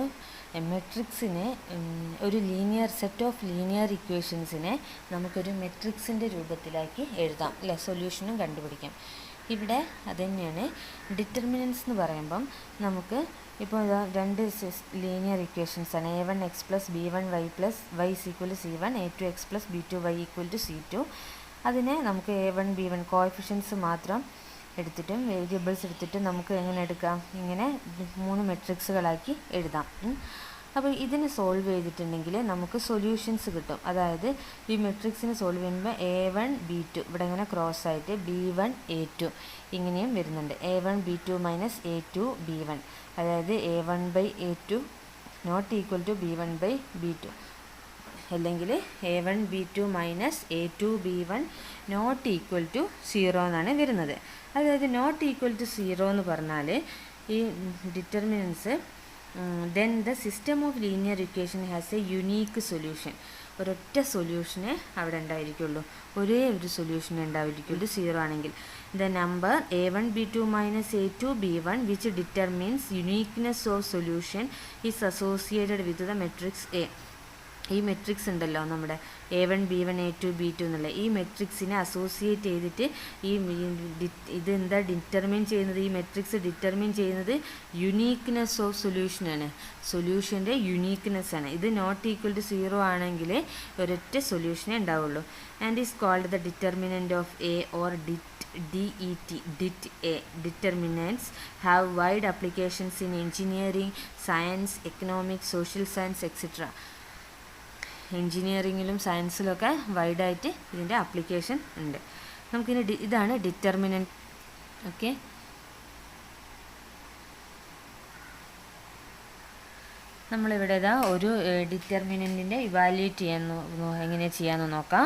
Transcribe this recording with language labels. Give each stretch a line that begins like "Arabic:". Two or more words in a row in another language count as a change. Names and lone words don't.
Malayalam: മെട്രിക്സിനെ ഒരു
English: set of linear equations
Malayalam: നമുക്കൊരു മെട്രിക്സിൻ്റെ രൂപത്തിലാക്കി എഴുതാം, അല്ലേ? സൊല്യൂഷനും കണ്ടുപിടിക്കാം. ഇവിടെ അതുതന്നെയാണ് ഡിറ്റർമിനൻസ് എന്ന് പറയുമ്പം നമുക്ക് ഇപ്പോൾ രണ്ട്
English: linear equations
Malayalam: ആണ്.
English: a1x + b1y + y = c1, a2x + b2y = c2.
Malayalam: അതിനെ നമുക്ക് a1 b1 കോഎഫിഷ്യൻസ് മാത്രം എടുത്തിട്ടും വേരിയബിൾസ് എടുത്തിട്ടും നമുക്ക് എങ്ങനെ എടുക്കാം? ഇങ്ങനെ 3 മെട്രിക്സുകളാക്കി എഴുതാം. അപ്പോൾ ഇതിന് സോൾവ് ചെയ്തിട്ടുണ്ടെങ്കിൽ നമുക്ക് സൊല്യൂഷൻസ് കിട്ടും. അതായത് ഈ മെട്രിക്സിന് സോൾവ് ചെയ്യുമ്പോൾ a1 b2 ഇവിടെ ഇങ്ങനെ ക്രോസ് ആയിട്ട് b1 a2 ഇങ്ങനെയും വരുന്നുണ്ട്. a1 b2 - a2 b1, അതായത് a1/a2 ≠ b1/b2, അല്ലെങ്കിൽ a1 b2 - a2 b1 ≠ 0 എന്നാണ് വരുന്നത്. അതായത് ≠ 0 എന്ന് പറഞ്ഞാൽ ഈ ഡിറ്റർമിനൻസ്
English: then the system of linear equation has a unique solution.
Malayalam: ഒരൊറ്റ സൊല്യൂഷനെ അവിടെ ഉണ്ടായിരിക്കുള്ളൂ, ഒരേ ഒരു സൊല്യൂഷനെ ഉണ്ടായിരിക്കുള്ളൂ 0 ആണെങ്കിൽ.
English: the number a1 b2 - a2 b1 which determines uniqueness of solution is associated with the matrix A.
Malayalam: ഈ മെട്രിക്സ് ഉണ്ടല്ലോ, നമ്മുടെ a1 b1 a2 b2 എന്നുള്ള ഈ മെട്രിക്സിനെ അസോസിയേറ്റ് ചെയ്തിട്ട് ഇതെന്താ ഡിറ്റർമിൻ ചെയ്യുന്നത്? ഈ മെട്രിക്സ് ഡിറ്റർമിൻ ചെയ്യുന്നത്
English: uniqueness of solution,
Malayalam: സൊല്യൂഷൻ്റെ യുണീക്ക്നെസ് ആണ്. ഇത് ≠ 0 ആണെങ്കിൽ ഒരൊറ്റ സൊല്യൂഷനേ ഉണ്ടാവുള്ളൂ.
English: and is called the determinant of A or DET. Determinants have wide applications in engineering, science, economics, social science, etc.
Malayalam: എൻജിനീയറിങ്ങിലും സയൻസിലൊക്കെ വൈഡായിട്ട് ഇതിൻ്റെ ആപ്ലിക്കേഷൻ ഉണ്ട്. നമുക്കിനി ഇതാണ് ഡിറ്റർമിനൻ്റ്. ഓക്കെ, നമ്മളിവിടെ ഒരു ഡിറ്റർമിനൻറ്റിൻ്റെ ഇവാലുവേറ്റ് എങ്ങനെ ചെയ്യാമെന്ന് നോക്കാം.